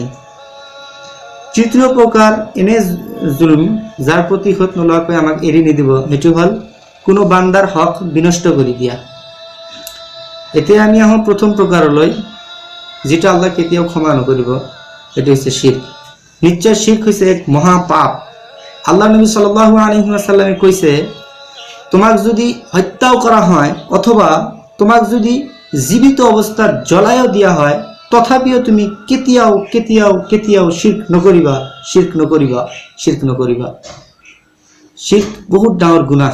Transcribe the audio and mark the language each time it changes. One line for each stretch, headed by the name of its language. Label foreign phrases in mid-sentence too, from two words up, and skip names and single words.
Assamese: তৃতীয় প্ৰকাৰ এনে জুলম যাৰ প্ৰতিশোধ নোলোৱাকৈ আমাক এৰি নিদিব, সেইটো হ'ল কোনো বান্দাৰ হক বিনষ্ট কৰি দিয়া। এতিয়া আমি আহোঁ প্ৰথম প্ৰকাৰলৈ, যিটো আল্লাহ কেতিয়াও ক্ষমা নকৰিব, সেইটো হৈছে শিৰ্ক। নিশ্চয় শিৰ্ক হৈছে এক মহাপাপ। আল্লাহ নবী
Arabic: صلى الله عليه وسلم
Assamese: কৈছে, তোমাক যদি হত্যাও কৰা হয় অথবা তোমাক যদি জীৱিত অৱস্থাত জ্বলাইও দিয়া হয়, তথাপিও তুমি কেতিয়াও কেতিয়াও কেতিয়াও শিৰ্ক নকৰিবা, শিৰ্ক নকৰিবা, শিৰ্ক নকৰিবা। শিৰ্ক বহুত ডাঙৰ গুনাহ।